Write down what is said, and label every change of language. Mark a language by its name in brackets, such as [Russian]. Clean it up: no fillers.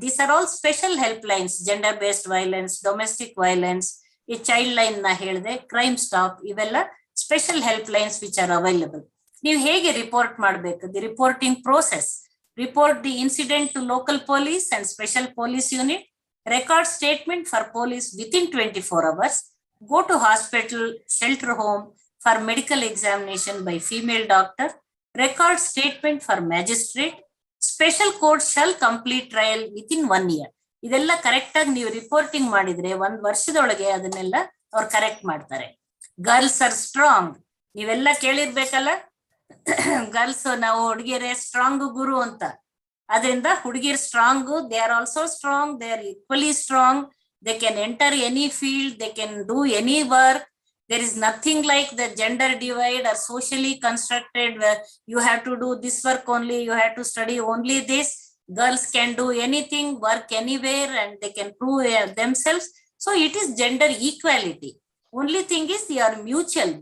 [English] These are all special helplines. Gender based violence, domestic violence, [Kannada] ಈ child line ನ ಹೇಳಿದೆ, [English] crime stop, [Kannada] ಇವೆಲ್ಲ [English] Special helplines which are available. [Kannada] ನೀವು ಹೇಗೆ report ಮಾಡಬೇಕು? [English] The reporting process. Report the incident to local police and special police unit. Record statement for police with in 24 hours. go to hospital, shelter home for medical examination by female doctor, record statement for magistrate, special court shall complete trial within 1 year. [Kannada] ಇದೆಲ್ಲ correct ಆಗಿ ನೀವು reporting ಮಾಡಿದ್ರೆ 1 ವರ್ಷದೊಳಗೆ ಅದನ್ನೆಲ್ಲ ಅವ್ರು correct ಮಾಡ್ತಾರೆ. [English] girls are strong, [Kannada] ನೀವೆಲ್ಲ ಕೇಳಿರ್ಬೇಕಲ್ಲ, girls ನಾವು ಹುಡುಗಿಯರೇ ಸ್ಟ್ರಾಂಗ್ ಗುರು ಅಂತ. ಅದರಿಂದ ಹುಡುಗಿಯರ್ strong, [English] They are also strong, they are equally strong, they can enter any field, they can do any work. There is nothing like the gender divide or socially constructed where you have to do this work only, you have to study only this. Girls can do anything, work anywhere, and they can prove themselves. So it is gender equality. Only thing is they are mutual.